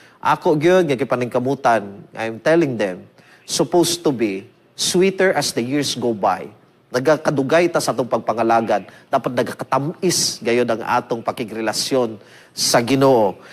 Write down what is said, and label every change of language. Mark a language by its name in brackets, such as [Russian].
[Cebuano] Ako gyud nga kipaningkamutan, [English] I'm telling them, supposed to be sweeter as the years go by. [Cebuano] Nagakadugay ta sa atong pagpangalagad. Dapat nagakatamis gayod ang atong pakigrelasyon sa Ginoo.